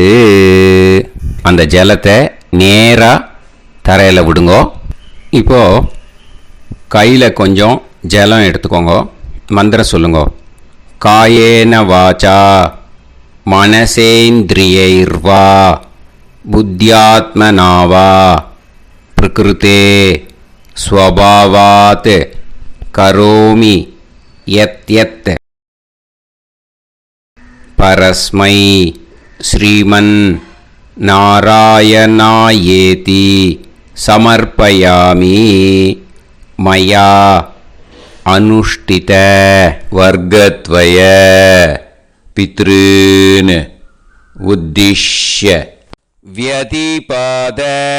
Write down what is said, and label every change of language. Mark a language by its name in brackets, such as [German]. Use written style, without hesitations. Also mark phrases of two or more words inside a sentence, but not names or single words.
[Tamil] அந்த ஜலத்தை நேராக தரையில் விடுங்கோ. இப்போது கையில் கொஞ்சம் ஜலம் எடுத்துக்கோங்க. மந்திரம் சொல்லுங்க. [Sanskrit] कायेन वाचा मनसेन्द्रियैर्वा बुद्ध्यात्मना वा प्रकृते स्वभावात् करोमि यत् यत् परस्मै श्रीमन् नारायणायेति समर्पयामि मया अनुष्ठित वर्गद्वय पितॄन् उद्दिश्य व्यतिपाद